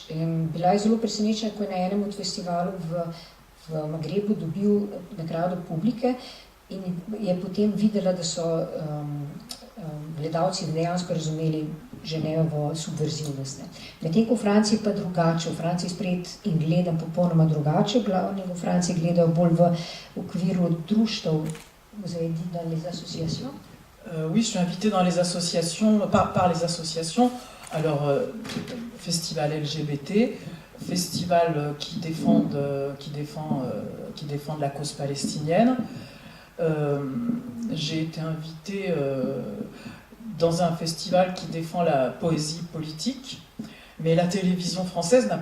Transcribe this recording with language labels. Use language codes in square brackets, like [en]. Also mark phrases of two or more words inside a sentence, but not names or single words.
[sl] Bila je zelo presenečena, ko je na enem od festivalov v Magrebu dobil nagrado publike in je potem videla, da so gledalci dejansko razumeli Genetovo subverzivnost. Medtem ko v Franciji pa drugače, v Franciji sprejet in gledam popolnoma drugače, glavni v Franciji gledajo bolj v okviru društev. [fr] Vous avez dit dans les associations? Oui, je suis invitée dans les associations, par les associations. Alors, festival LGBT, festival qui défend la cause palestinienne. J'ai été invitée dans un festival qui défend la poésie politique, mais la télévision française n'a